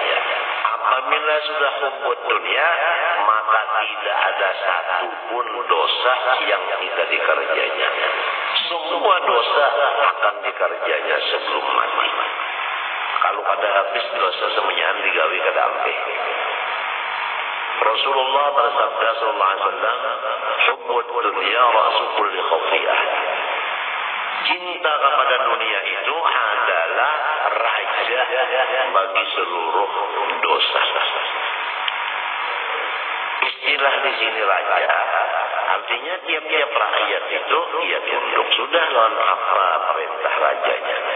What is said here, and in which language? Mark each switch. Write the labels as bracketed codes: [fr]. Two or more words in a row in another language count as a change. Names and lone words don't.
[id] Apabila sudah [ar] حب الدنيا, [id] maka tidak ada satu pun dosa yang tidak dikerjanya. Semua dosa akan dikerjanya sebelum mati. [bjn] Kalau kada habis dosa semuanya digawe kada ampe. [id] Rasulullah bersabda [ar] صلى الله عليه وسلم, حب الدنيا رأس كل خطيئة. [id] Cinta kepada dunia itu adalah raja bagi seluruh dosa. istilah di sini raja, artinya tiap-tiap rakyat itu ia tunduk sudah lawan apa perintah rajanya.